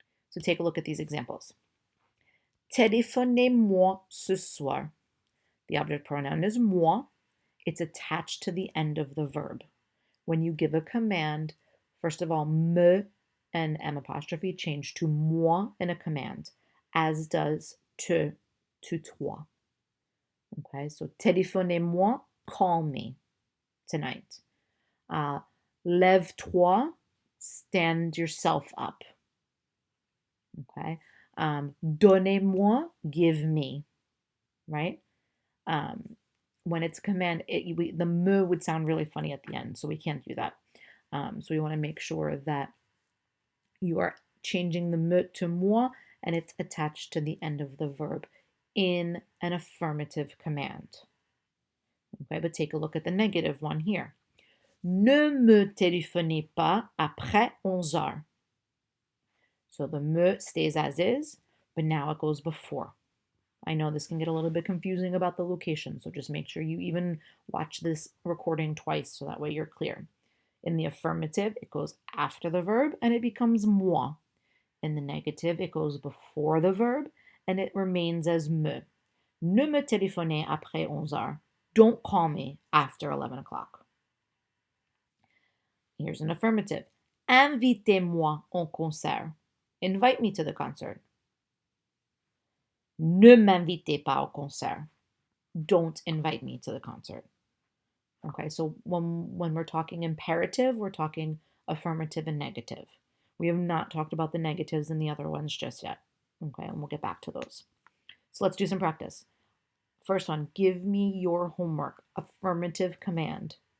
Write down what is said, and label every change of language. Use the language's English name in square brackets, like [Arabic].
[English] So take a look at these examples. [French] Téléphonez-moi ce soir. [English] The object pronoun is moi. It's attached to the end of the verb. When you give a command, first of all, me and M apostrophe change to moi in a command, as does te to toi. Okay, so [French] téléphonez-moi, [English] call me tonight. [French] Lève-toi, [English] stand yourself up. Okay, [French] donnez-moi, [English] give me, right? When it's a command, the me would sound really funny at the end, so we can't do that. So we want to make sure that you are changing the me to moi and it's attached to the end of the verb in an affirmative command. Okay, but take a look at the negative one here. [French] Ne me téléphonez pas après 11 heures. [English] So the me stays as is, but now it goes before. I know this can get a little bit confusing about the location, so just make sure you even watch this recording twice so that way you're clear. In the affirmative, it goes after the verb and it becomes moi. In the negative, it goes before the verb and it remains as me. [French] Ne me téléphonez après 11 heures. [English] Don't call me after 11 o'clock. Here's an affirmative. [French] Invitez-moi au concert. [English] Invite me to the concert. [French] Ne m'invitez pas au concert. [English] Don't invite me to the concert. Okay, so when we're talking imperative, we're talking affirmative and negative. We have not talked about the negatives in the other ones just yet. Okay, and we'll get back to those. So let's do some practice. First one, give me your homework. Affirmative command.